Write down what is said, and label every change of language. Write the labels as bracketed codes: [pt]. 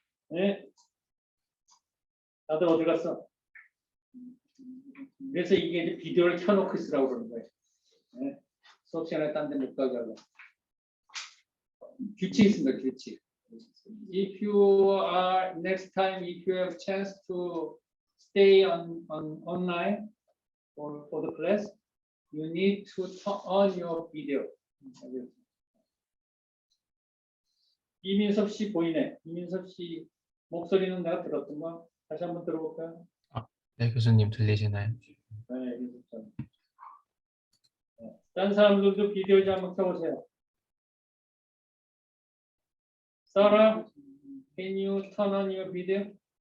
[ko] 네. 다들 어디 갔어? 그래서 이게 이제 비디오를 켜놓고 있으라고 그러는 거예요. 네. 수업 시간에 딴 데 못 가게 하고. 규칙이 있습니다, 규칙. [en] If you are, next time, if you have chance to stay on online for the class, you need to turn on your video. [ko] 이민섭 씨 보이네. 이민섭 씨 목소리는 내가 들었더만 다시 한번 들어볼까요? 네, 교수님 들리시나요? 네, 이민섭. 다른 사람들도 비디오 좀 한번 켜보세요. [en] Sarah, can you turn on your video?